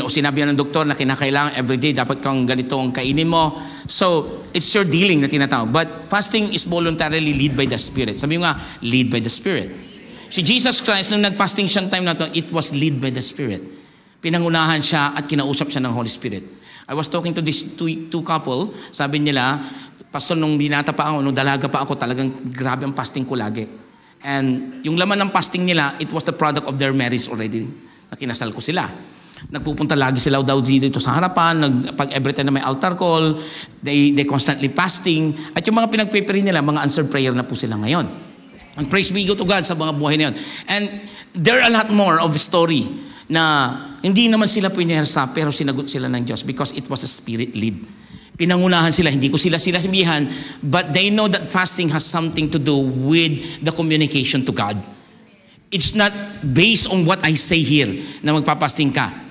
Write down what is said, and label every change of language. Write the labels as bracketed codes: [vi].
[tl] O sinabi ng doktor na kinakailangan everyday, dapat kang ganito ang kainin mo. [en] So, it's your dealing [tl] na tinatawag. [en] But fasting is voluntarily lead by the Spirit. [tl] Sabi mo nga, [en] lead by the Spirit. [tl] Si Jesus Christ, nung nag-fasting siyang time na to, [en] it was lead by the Spirit. [tl] Pinangunahan siya at kinausap siya ng Holy Spirit. [en] I was talking to this two couple, [tl] sabi nila, Pastor, nung binata pa ako, nung dalaga pa ako, talagang grabe ang fasting ko lagi. [en] And [tl] yung laman ng fasting nila, [en] it was the product of their marriage already. [tl] Nakinasal ko sila. Nagpupunta lagi sila daw dito sa harapan, pag every time na may altar call, [en] they constantly fasting. [tl] At yung mga pinagpipray nila, mga answered prayer na po sila ngayon. [en] And praise be to God [tl] sa mga buhay na yun. [en] And there are a lot more of story [tl] na hindi naman sila pinersa, pero sinagot sila ng Diyos [en] because it was a spirit lead. [tl] Pinangunahan sila, hindi ko sila sabihan, [en] but they know that fasting has something to do with the communication to God. It's not based on what I say here [tl] na magpapasting ka.